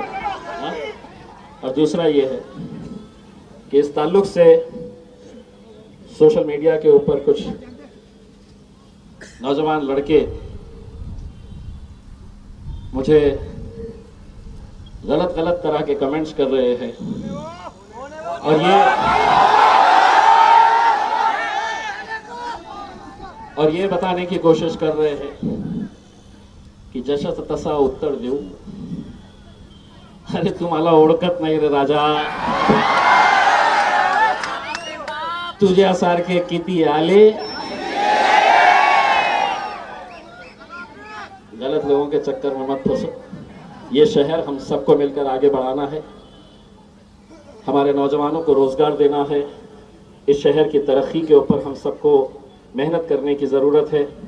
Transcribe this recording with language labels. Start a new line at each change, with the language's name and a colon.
Hindi: और दूसरा ये है कि इस ताल्लुक से सोशल मीडिया के ऊपर कुछ नौजवान लड़के मुझे गलत गलत तरह के कमेंट्स कर रहे हैं और ये बताने की कोशिश कर रहे हैं कि
Marathi: जसं तसा उत्तर देऊ. अरे तुम्हाला ओळखत नाही रे राजा, तुझ्यासारखे किती आले.
Hindi: गलत लोगों के चक्कर में मत फंसो. ये शहर हम सबको मिलकर आगे बढ़ाना है, हमारे नौजवानों को रोजगार देना है. इस शहर की तरक्की के ऊपर हम सबको मेहनत करने की ज़रूरत है.